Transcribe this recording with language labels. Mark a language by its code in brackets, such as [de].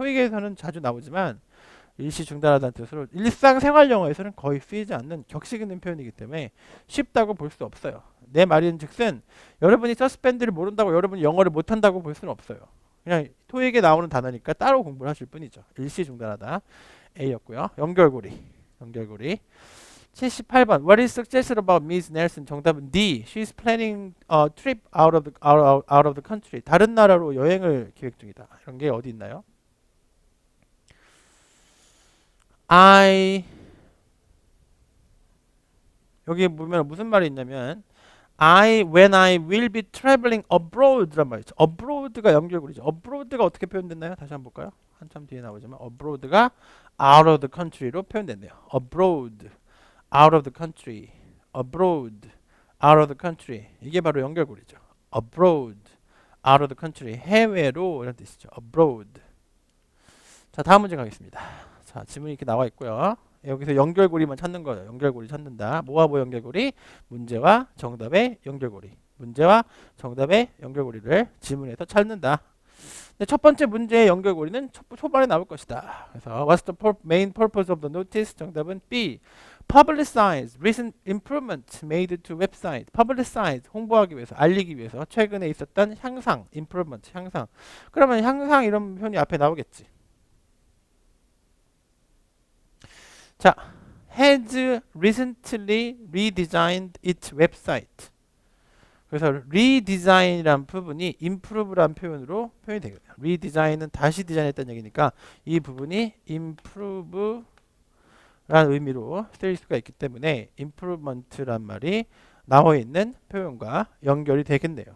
[ko] 토익에서는 자주 나오지만 일시 중단하다는 뜻으로 일상생활 영어에서는 거의 쓰이지 않는 격식 있는 표현이기 때문에 쉽다고 볼 수 없어요. 내 말인즉슨 여러분이 suspend를 모른다고 여러분이 영어를 못한다고 볼 수는 없어요. 그냥 토익에 나오는 단어니까 따로 공부를 하실 뿐이죠. 일시 중단하다 A였고요. 연결고리 [en] 78번 What is suggested about Ms. [ko] Nelson? 정답은 D. [en] She's planning a trip out of the country. [ko] 다른 나라로 여행을 계획 중이다. 이런 게 어디 있나요? 여기 보면 무슨 말이 있냐면 [en] when I will be traveling abroad [ko] 란 말이죠. abroad가 연결고리죠. abroad가 어떻게 표현됐나요? 다시 한번 볼까요? 한참 뒤에 나오지만 abroad가 out of the country로 표현됐네요. [en] abroad, out of the country, abroad, out of the country. [ko] 이게 바로 연결고리죠. [en] abroad, out of the country. [ko] 해외로 이런 뜻이죠. abroad. 자, 다음 문제 가겠습니다. 자, 지문이 이렇게 나와 있고요. 여기서 연결고리만 찾는 거예요. 연결고리 찾는다. 뭐와 뭐 연결고리? 문제와 정답의 연결고리. 문제와 정답의 연결고리를 지문에서 찾는다. 근데 첫 번째 문제의 연결고리는 초반에 나올 것이다. 그래서 [en] What's the main purpose of the notice? [ko] 정답은 B. [en] publicize recent improvements made to website. [ko] publicize 홍보하기 위해서, 알리기 위해서 최근에 있었던 향상, improvement 향상. 그러면 향상 이런 표현이 앞에 나오겠지. 자, [en] has recently redesigned its website. [ko] 그래서 redesign이란 부분이 improve란 표현으로 표현이 되거든요. redesign은 다시 디자인했다는 얘기니까 이 부분이 improve란 의미로 쓰일 수가 있기 때문에 improvement란 말이 나와 있는 표현과 연결이 되겠네요.